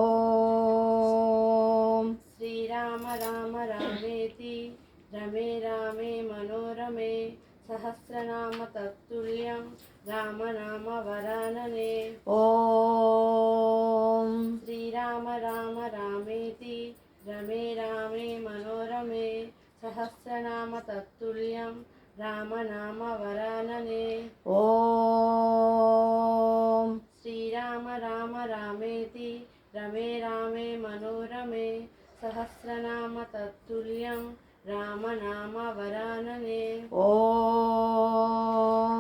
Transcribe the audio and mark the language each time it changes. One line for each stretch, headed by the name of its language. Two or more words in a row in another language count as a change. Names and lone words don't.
Sanskrit: श्रीराम राम रामेति रमे रामे मनोरमे सहस्रनाम तत्तुल्यं रामनामवरानने ॐ श्रीराम राम रामेति रमे रामे मनोरमे सहस्रनाम तत्तुल्यं రామనామ వరాననే. ఓం శ్రీరామ రామ రామేతి రమే రామే మనోరమే సహస్రనామ తత్తుల్యం రామనామ వరాననే. ఓం